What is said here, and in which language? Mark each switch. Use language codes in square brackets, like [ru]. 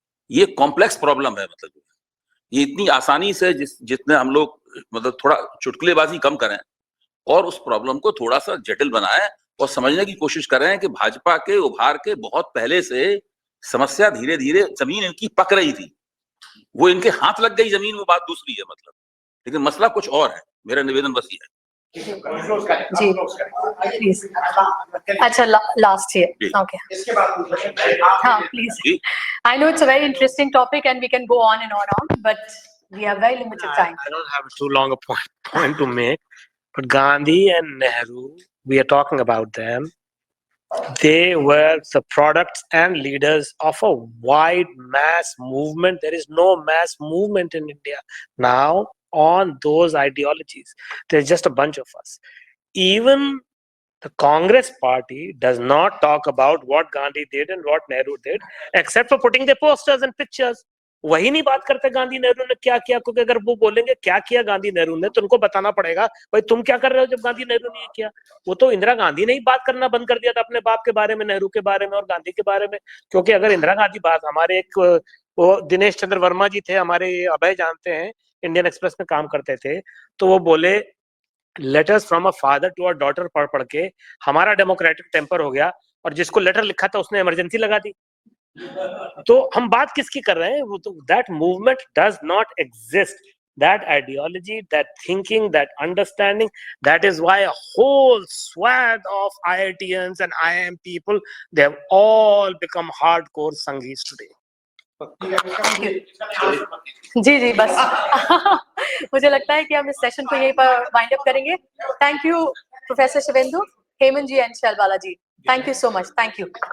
[hi] ये complex problem है, मतलब ये इतनी आसानी से जितने हम लोग मतलब थोड़ा चुटकुलेबाजी कम करें और उस प्रॉब्लम को थोड़ा सा जटिल बनाएं और समझने की कोशिश करें कि भाजपा के उभार के बहुत पहले से समस्या धीरे धीरे जमीन इनकी पक रही थी, वो इनके हाथ लग गई जमीन, वो बात दूसरी है मतलब, लेकिन मसला कुछ और है। मेरा निवेदन बस ये है। जी प्लीज। अच्छा लास्ट ईयर ओके, हाँ please. [en] I know it's a very interesting topic and we can go on and on, but we have very limited time. I don't have too long a point to make, but Gandhi and Nehru, we are talking about them. They were the products and leaders of a wide mass movement. There is no mass movement in India now on those ideologies. There's just a bunch of us. Even the Congress party does not talk about what Gandhi did and what Nehru did, except for putting their posters and pictures. [hi] वही नहीं बात करते गांधी नेहरू ने क्या किया, क्योंकि अगर वो बोलेंगे क्या किया गांधी नेहरू ने, तो उनको बताना पड़ेगा भाई तुम क्या कर रहे हो जब गांधी नेहरू ने ये किया। वो तो इंदिरा गांधी ने ही बात करना बंद कर दिया था अपने बाप के बारे में, नेहरू के बारे में और गांधी के बारे में। क्योंकि अगर इंदिरा गांधी बात, हमारे एक वो दिनेश चंद्र वर्मा जी थे, हमारे अभय जानते हैं, इंडियन एक्सप्रेस में काम करते थे, तो वो बोले letters from a father to a daughter पढ़ पढ़ के हमारा डेमोक्रेटिक टेम्पर हो गया, और जिसको लेटर लिखा था उसने इमरजेंसी लगा दी। तो हम बात किसकी कर रहे हैं? वो तो [en] That movement does not exist, that ideology, that thinking, that understanding. That is why a whole swath of IITians and IIM people, they have all become hardcore Sanghis today. [hi] जी जी बस मुझे लगता है कि हम इस सेशन को यहीं पर वाइंड अप करेंगे। [en] Thank you professor Shivendu, Hemant ji and Shailbala ji, thank you so much, thank you.